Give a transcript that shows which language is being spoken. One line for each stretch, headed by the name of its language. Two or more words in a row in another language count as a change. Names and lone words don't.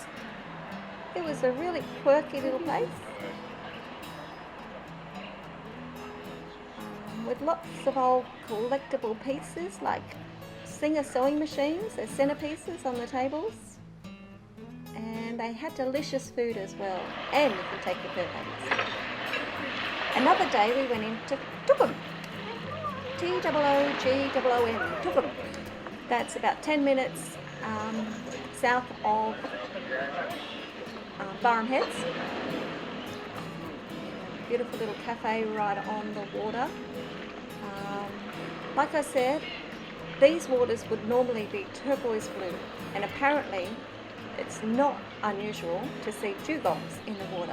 English: It was a really quirky little place with lots of old collectible pieces like Singer sewing machines. There's centerpieces on the tables, and they had delicious food as well, and you can take your fur babies. Another day we went into Toogoom, T-O-O-G-O-O-M, Toogoom. That's about 10 minutes south of Burrum Heads. Beautiful little cafe right on the water. Like I said, these waters would normally be turquoise blue, and apparently it's not unusual to see dugongs in the water.